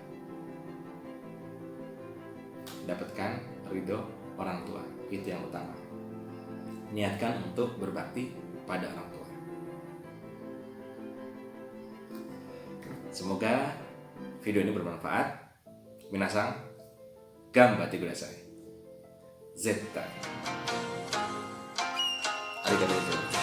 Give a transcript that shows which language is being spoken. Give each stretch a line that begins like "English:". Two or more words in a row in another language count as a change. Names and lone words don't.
Indonesian: Dapatkan ridho orang tua, itu yang utama. Niatkan untuk berbakti pada orang tua. Semoga video ini bermanfaat.
Japanese: みなさん、頑張ってください. Zeta. ありがとうございます。